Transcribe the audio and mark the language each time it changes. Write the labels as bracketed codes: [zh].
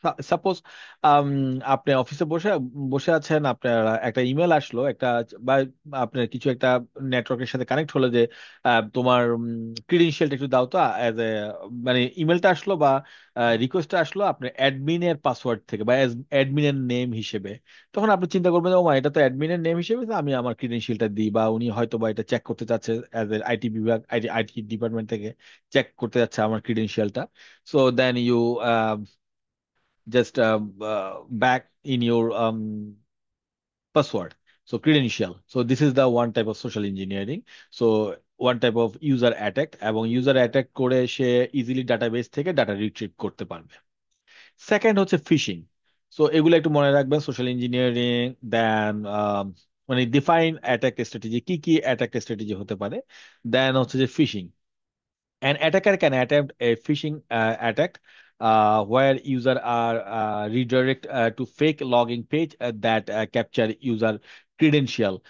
[bn] Suppose আপনি অফিসে বসে বসে আছেন, আপনার একটা ইমেল আসলো একটা, বা আপনার কিছু একটা নেটওয়ার্কের সাথে কানেক্ট হলো যে তোমার ক্রিডেন্সিয়ালটা একটু দাও তো অ্যাজ এ, মানে ইমেলটা আসলো বা রিকোয়েস্টটা আসলো আপনার অ্যাডমিনের পাসওয়ার্ড থেকে বা অ্যাডমিনের নেম হিসেবে। তখন আপনি চিন্তা করবেন যে ও মা, এটা তো অ্যাডমিনের নেম হিসেবে, তো আমি আমার ক্রিডেন্সিয়ালটা দিই, বা উনি হয়তো বা এটা চেক করতে চাচ্ছে অ্যাজ এ আইটি বিভাগ, আইটি ডিপার্টমেন্ট থেকে চেক করতে যাচ্ছে আমার ক্রিডেন্সিয়ালটা। [en] So then you just back in your password, so credential. So this is the one type of social engineering. So one type of user attack, [bn] এবং user attack করে সে easily database থেকে data retrieve করতে পারবে। Second হচ্ছে fishing. So এগুলো একটু মনে রাখবেন, সোশ্যাল ইঞ্জিনিয়ারিং। দেন মানে ডিফাইন অ্যাটাক স্ট্র্যাটেজি, কি কি অ্যাটাক স্ট্র্যাটেজি হতে পারে। দেন হচ্ছে যে fishing. [en] An attacker can attempt a phishing attack where user are redirect to fake logging page that capture user credential.